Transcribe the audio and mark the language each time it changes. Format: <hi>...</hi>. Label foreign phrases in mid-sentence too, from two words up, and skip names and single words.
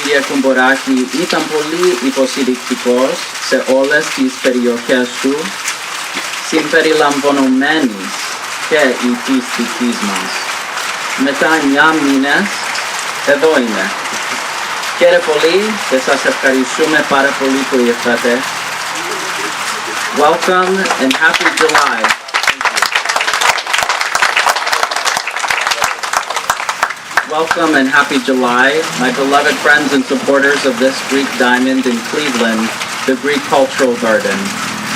<el>Κουμποράκη ήταν πολύ υποστηρικτικός σε όλες τις περιοχές του, συμπεριλαμβανομένης και η πιστικής μας. Μετά 9 μήνες, εδώ είναι. Χαίρετε πολύ και σας ευχαριστούμε πάρα πολύ που ήρθατε.</el> <en>Welcome and happy July. Welcome and happy July, my beloved friends and supporters of this Greek diamond in Cleveland, the Greek Cultural Garden.</en>